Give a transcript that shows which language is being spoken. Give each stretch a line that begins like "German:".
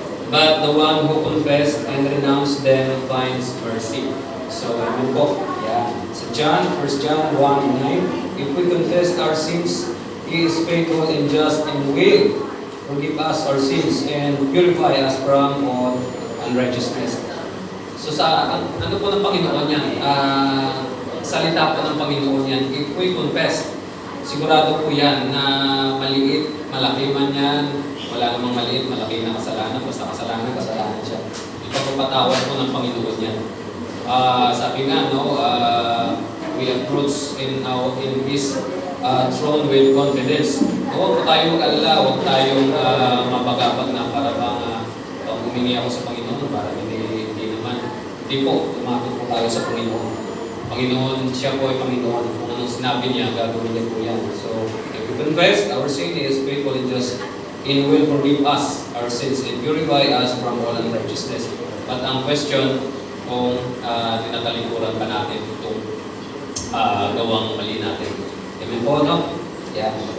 English: But the one who confessed and renounced them finds mercy. So, ano po? Yeah. So, First John 1:9, if we confess our sins, He is faithful and just and will forgive us our sins and purify us from all unrighteousness.
Filipino: So, ano po ng Panginoon yan? Salita po ng Panginoon yan. If we confess, sigurado po yan na maliit, malaki man yan, wala namang maliit, malaki na kasalanan, basta kasalanan siya. Ipagpapatawad po ng Panginoon yan.
English: Sabi nga, no, we approach in His throne with confidence.
Filipino: Huwag po tayong mag-alala, huwag tayong mapagapag na para pag humingi ako sa Panginoon, para hindi naman. Hindi po, lumapit po tayo sa Panginoon. Panginoon, siya po ay Panginoon. Kung anong sinabi niya, gagawin niya po yan.
English: So, if we confess our sin, He is faithful and just and will forgive us our sins and purify us from all unrighteousness.
Filipino: But ang question, kung tinatalikuran pa natin itong gawang mali natin. Amen po, no? Yeah.